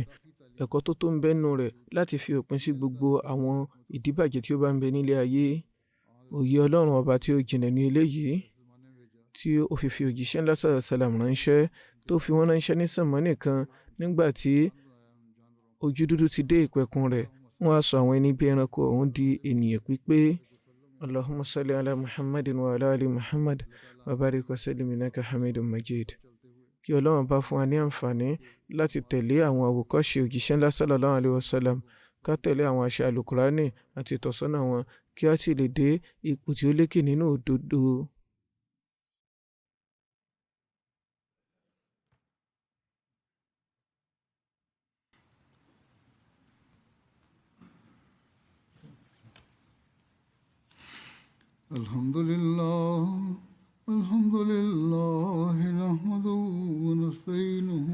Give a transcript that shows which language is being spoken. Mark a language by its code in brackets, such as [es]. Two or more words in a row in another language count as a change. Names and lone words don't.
[yo] Ẹ̀kọ́ tó ń bẹ nínú rẹ̀ láti fi òpin sí gbogbo àwọn ìdíbàjẹ́ tí ó bá ń bẹ nílé ayé. Òye Ọlọ́run ọba tí ó jìnlẹ̀ ní eléyìí, tí ó fi òjíṣẹ́ ńlá [ar] صلى الله عليه وسلم [yo] ránṣẹ́, tó fi wọ́n ránṣẹ́ ní sánmọ̀ nìkan. Nígbà tí ojú dúdú ti dé ìpẹ̀kun rẹ̀, wọ́n á sọ àwọn ẹni bí ẹranko ọ̀hún di ènìyàn pípé. [ar] اللهم صل على محمد وعلى آل محمد وبارك وسلم إنك حميد مجيد. [yo] Kí Ọlọ́run bá fún wa ní àǹfààní láti tẹ̀lé àwọn àwòkọ́ṣe òjíṣẹ́ ńlá [ar] صلى الله عليه وسلم, [yo] ká tẹ̀lé àwọn àṣẹ Àlùkùránì àti ìtọ́sọ́nà wọn, kí a sì lè dé ipò tí ó lékè nínú òdodo. [ar] الحمد لله، الحمد لله، نحمده ونستعينه